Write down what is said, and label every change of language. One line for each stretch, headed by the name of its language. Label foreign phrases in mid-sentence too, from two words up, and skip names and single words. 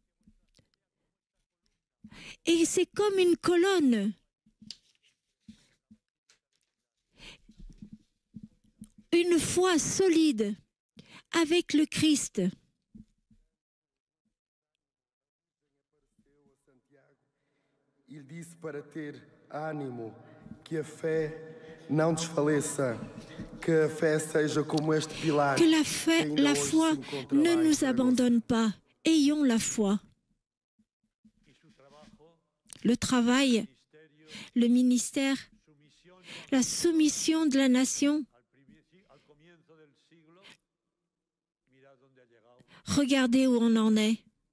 French: Et c'est comme une colonne. Une foi solide avec le Christ.
Portuguese: Il disse para ter ânimo, que a fé não desfaleça, que a fé seja como este pilar.
French: Que la foi ne nous abandonne pas. Ayons la foi. Le travail, le ministère, la soumission de la nation. Regardez où on en est.